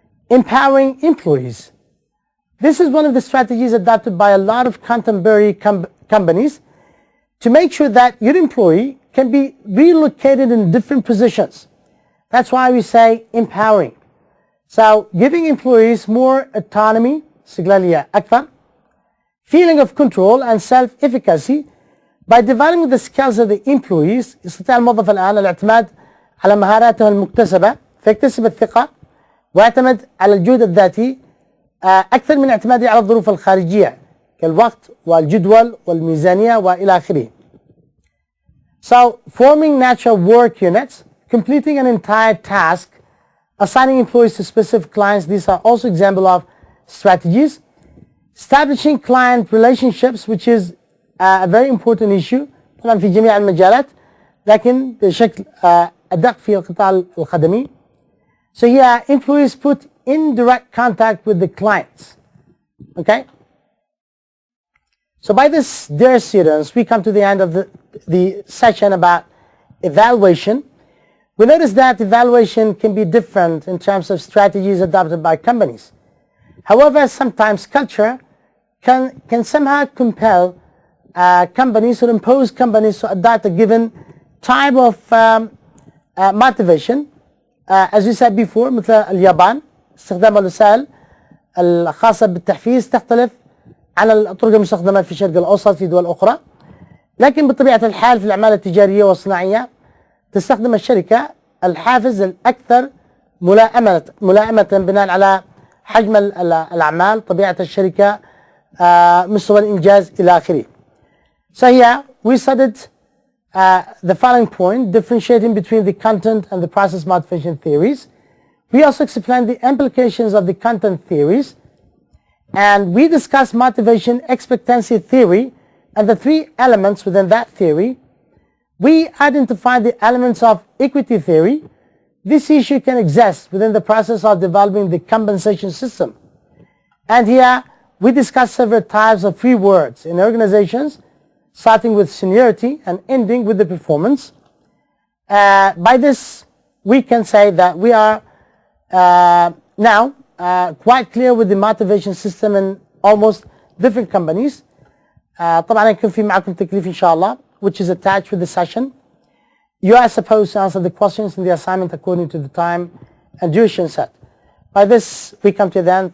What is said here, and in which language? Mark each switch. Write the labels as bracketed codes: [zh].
[en] Empowering employees. This is one of the strategies adopted by a lot of contemporary companies to make sure that your employee can be relocated in different positions. That's why we say empowering. So giving employees more autonomy, [ar] استقلالية أكثر, [en] feeling of control and self-efficacy by developing the skills of the employees. [ar] يستطيع الموظف الآن الاعتماد على مهاراته المكتسبة فيكتسب الثقة ويعتمد على الجهد الذاتي أكثر من اعتماده على الظروف الخارجية كالوقت والجدول والميزانية وإلى آخره. [en] So forming natural work units, completing an entire task, assigning employees to specific clients, these are also examples of strategies. Establishing client relationships, which is a very important issue [ar] طبعا في جميع المجالات لكن بشكل أدق في القطاع الخدمي. [en] So here employees put in direct contact with the clients. Okay? So by this, dear students, we come to the end of the session about evaluation. We notice that evaluation can be different in terms of strategies adopted by companies. However, sometimes culture can somehow compel companies or impose companies to adopt a given type of motivation. As we said before, [ar] مثل اليابان استخدام الوسائل الخاصة بالتحفيز تختلف عن الطرق المستخدمة في الشرق الأوسط في دول أخرى، لكن بطبيعة الحال في الأعمال التجارية والصناعية تستخدم الشركة الحافز الأكثر ملائمة بناء على حجم الأعمال، طبيعة الشركة، مستوى الإنجاز إلى آخره. [en] So here we studied the following point, differentiating between the content and the process motivation theories. We also explained the implications of the content theories, and we discussed motivation expectancy theory and the three elements within that theory. We identified the elements of equity theory. This issue can exist within the process of developing the compensation system. And here we discussed several types of rewards in organizations, starting with seniority and ending with the performance. By this, we can say that we are now quite clear with the motivation system in almost different companies. [ar] طبعا يكون في معكم تكليف إن شاء الله, [en] which is attached with the session. You are supposed to answer the questions in the assignment according to the time and duration set. By this, we come to the end.